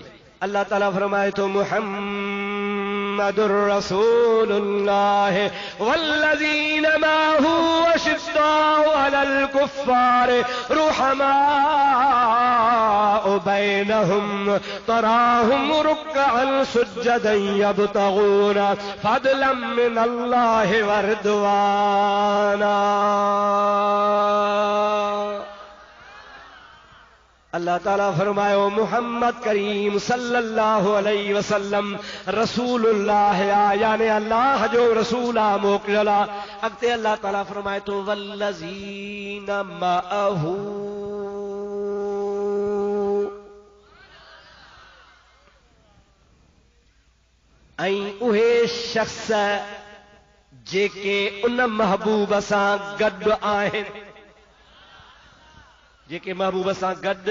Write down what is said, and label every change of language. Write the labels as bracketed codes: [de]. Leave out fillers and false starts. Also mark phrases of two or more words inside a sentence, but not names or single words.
[sd] अल्लाह ताला फरमाए थो, [ar] محمد رسول الله والذين معه أشداء على الكفار رحماء بينهم تراهم ركعا سجدا يبتغون فضلا من الله ورضوانا. [sd] अल्लाह ताला फरमायो, मुहम्मद करीम [ar] صلى الله عليه وسلم رسول الله, [sd] यानी अल्लाह जो रसूल आहे, मोकिलियल आहे। अॻिते अल्लाह ताला फरमाए थो, [ar] والذين معه, [sd] ऐं उहे शख़्स जेके उन महबूब सां गॾु आहिनि, जेके महबूब सां गॾु।